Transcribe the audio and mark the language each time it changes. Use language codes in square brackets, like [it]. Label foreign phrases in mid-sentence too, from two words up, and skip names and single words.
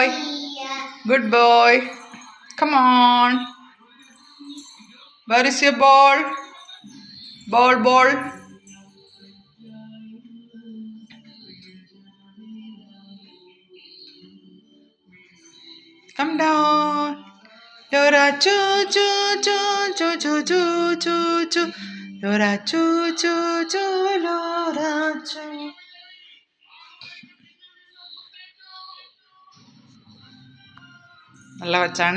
[en] Good boy. Come on. Where is your ball? Ball. Come down. Dora choo choo choo choo choo choo choo choo. Dora choo choo choo Dora choo. [ml] നല്ല കൊച്ചാണേ.